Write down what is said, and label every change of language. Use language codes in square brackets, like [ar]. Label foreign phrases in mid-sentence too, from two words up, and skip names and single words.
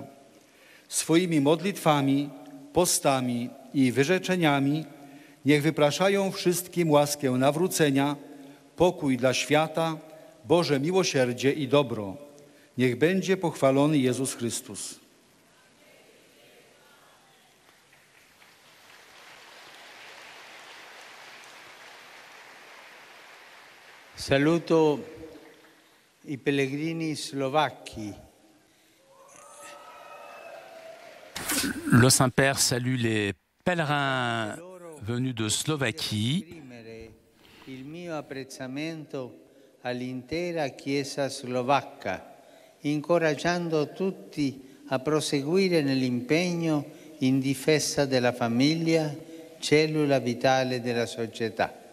[pl] Swoimi modlitwami, postami i wyrzeczeniami niech wypraszają wszystkim łaskę nawrócenia, pokój dla świata, Boże miłosierdzie i dobro. Niech będzie pochwalony Jezus Chrystus. [it] Saluto i pellegrini slovacchi. [fr] Le Saint-Père salue les pèlerins venus de Slovaquie. [it] Il mio apprezzamento all'intera Chiesa slovacca, incoraggiando tutti a proseguire nell'impegno in difesa della famiglia, cellula vitale della società.